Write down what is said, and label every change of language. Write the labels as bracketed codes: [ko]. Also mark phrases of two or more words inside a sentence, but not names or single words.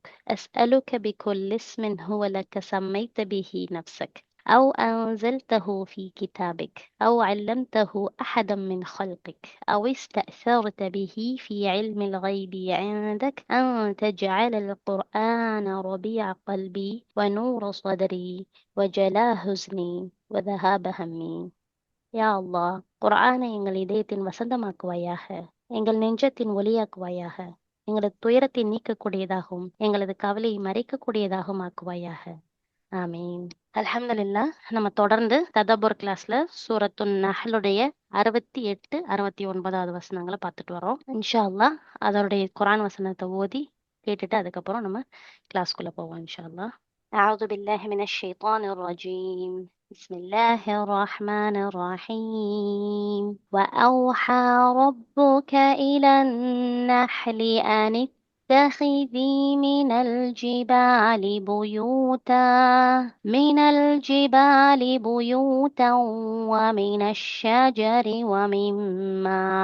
[ar] أسألك بكل اسم هو لك سميت به نفسك أو أنزلته في كتابك أو علمته أحدا من خلقك أو استأثرت به في علم الغيب عندك أن تجعل القرآن ربيع قلبي ونور صدري وجلاء حزني وذهاب همي. [ta] யா அல்லாஹ், குர்ஆனை எங்கள் இதயத்தின் வசந்தமாக்குவாயாக, எங்கள் நெஞ்சத்தின் ஒளியாக்குவாயாக, எங்களது துயரத்தை நீக்கக்கூடியதாகவும் எங்களது கவலையை மறைக்கக்கூடியதாகவும் ஆக்குவாயாக. [ar] آمين. الحمد لله. [ta] நம்ம தொடர்ந்து ததபுர் கிளாஸ்ல சூரத்துன் நஹ்லுடைய 68, 69வது வசனங்களை பார்த்துட்டு வரோம். [ar] إن شاء الله [ta] அதனுடைய குர்ஆன் வசனத்தை ஓதி கேட்டுட்டு அதுக்கப்புறம் நம்ம கிளாஸ்க்குள்ள போவோம் [ar] إن شاء الله. أعوذ بالله من الشيطان الرجيم. بسم الله الرحمن الرحيم. وأوحى ربك إلى النحل أن اتخذي من الجبال بيوتا ومن الشجر ومما